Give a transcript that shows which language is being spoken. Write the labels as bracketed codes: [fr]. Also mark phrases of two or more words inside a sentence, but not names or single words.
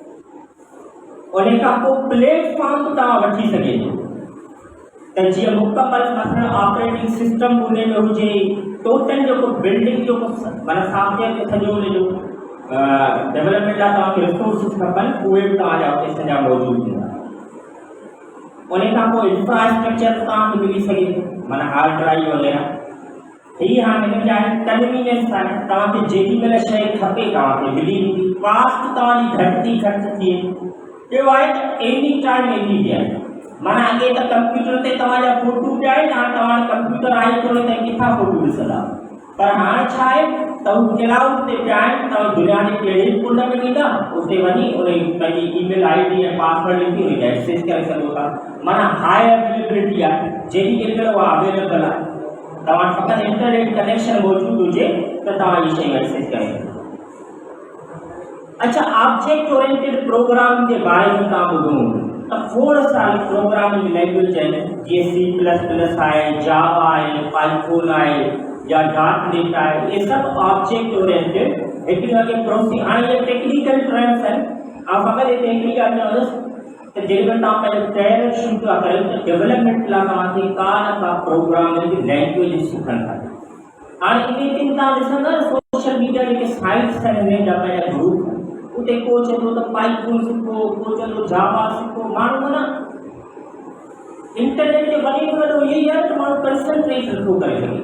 [sd] उन खां पोइ प्लेटफॉर्म तव्हां वठी सघे थो त जीअं मुकमल मसइलो [en] operating system [sd] उन में हुजे, टोटल जेको बिल्डिंग जो माना सॉफ्टवेयर जो सॼो उन जो डेवलपमेंट लाइ तव्हांखे रिसोर्सिस खपनि, उहे बि तव्हांजा उते सॼा मौजूदु हूंदा। उन खां पोइ इंफ्रास्ट्रक्चर तव्हांखे मिली सघे थो, माना [en] hard drive [sd] वग़ैरह। हीअ हाणे हिन जा कन्वीनियंस आहे, तव्हांखे जेॾी महिल शइ खपे तव्हांखे मिली वेंदी, कास्ट तव्हांजी घटि थी ख़र्च थिए। ॿियो आहे त [en] any time any day [sd] आहे, माना अॻे त कंप्यूटर ते तव्हांजा फोटू पिया आहिनि, हाणे तव्हां कंप्यूटर आहे कोन्हे त किथां फोटू ॾिसंदा, पर हाणे छा आहे त हू क्लाउड ते पिया आहिनि, तव्हां दुनिया जे कहिड़े बि कुंड में ॾींदा, उते वञी उन पंहिंजी [en] email ID [sd] ऐं पासवर्ड लिखी उनखे एक्सेस करे सघो था। माना [en] high availability [sd] आहे, जेॾी केॾी महिल उहा अवेलेबल आहे, तव्हां फ़क़ति [en] internet connection [sd] मौजूदु हुजे त तव्हां इहे शयूं एक्सेस करे सघो। अच्छा, [en] object oriented programming [sd] के बारे में तव्हां ॿुधो त खोड़ सारी [en] programming language [sd] आहिनि, जीअं C++ आहे, जावा आहे, पाइथन आहे या .NET आहे, ये सभु [en] object oriented [sd] हिकिड़ी अॻे प्रोसेसिंग। हाणे इहे [en] technical terms [sd] आहिनि, ऐं फ़क़ति हिते हिकिड़ी ॻाल्हि चवंदुसि त जेॾी महिल तव्हां पंहिंजो कैरियर शुरू था कयो त डेवलपमेंट लाइ तव्हांखे का न का [en] programming language [sd] सिखणु खपे। हाणे इन ते तव्हां ॾिसंदा [en] social media [sd] जेके साइट्स आहिनि हिन जा पंहिंजा ग्रुप, उते को चवंदो त पाइथन सिखो, को चवंदो जावा सिखो। माण्हू माना इंटरनेट ते वॾे में वॾो इहो ई आहे त माण्हू कंसंट्रेट नथो करे सघे।